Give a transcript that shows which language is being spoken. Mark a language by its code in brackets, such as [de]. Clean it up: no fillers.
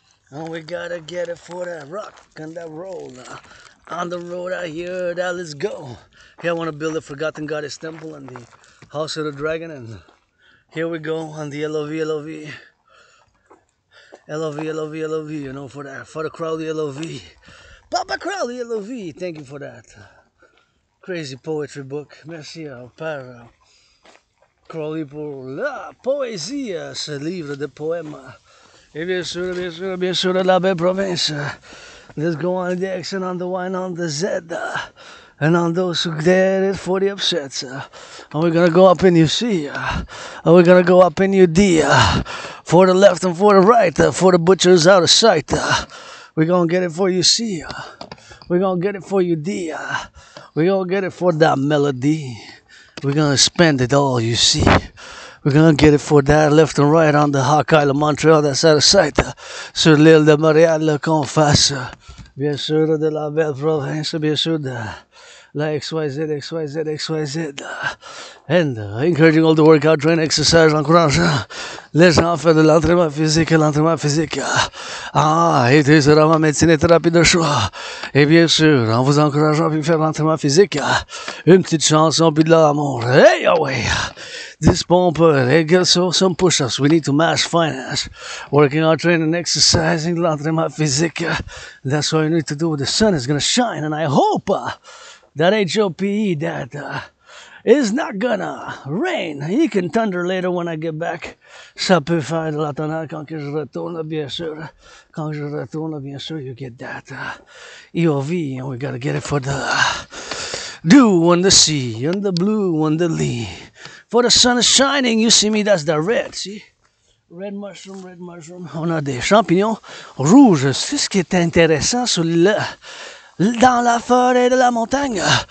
[en] And we gotta get it for that rock and that roll. On the road out here, that let's go. Here I want to build a forgotten goddess temple and the house of the dragon. And here we go on the LOV, LOV. LOV, LOV, LOV, you know, for that. For the Crowley LOV. Papa Crowley LOV, thank you for that. Crazy poetry book. [fr] Merci Père Crowley pour la poésie, ce livre de poèmes. Et bien sûr, de la belle province. [en] Let's go on the X and on the Y and on the Z. And on those who did it for the upsets. And we're gonna go up in your C. And we're gonna go up in your D. For the left and for the right. For the butchers out of sight. We're gonna get it for you C. We're gonna get it for you D. We're gonna get it for that melody. We're gonna spend it all, you see. We're gonna get it for that left and right on the Hawk Island, Montreal, that's out of sight. [fr] Sur l'île de Montréal, qu'on fasse. Bien sûr de la belle province, bien sûr de la XYZ, XYZ, XYZ. [en] And encouraging all to work out, train, exercise, [fr] encourageant les gens à faire de l'entraînement physique et l'entraînement physique. Et tu seras ma médecine et thérapie de choix. Et bien sûr, en vous encourageant à faire l'entraînement physique, une petite chanson puis de l'amour. Hey, oh ouais! [en] This bumper, hey, get some push-ups. We need to mass finance. Working out, training, exercising, [fr] l'entraînement physique. [en] That's what we need to do. The sun is gonna shine, and I hope that HOPE that is not gonna rain. He can thunder later when I get back. [fr] Ça peut faire de la tonnerre quand que je retourne, bien sûr. Quand je retourne, bien sûr, [en] you get that EOV, and we gotta get it for the dew on the sea, and the blue on the lee. For the sun is shining, you see me, that's the red, see? Red mushroom, red mushroom. [fr] On a des champignons rouges. C'est ce qui est intéressant sur dans la forêt de la montagne.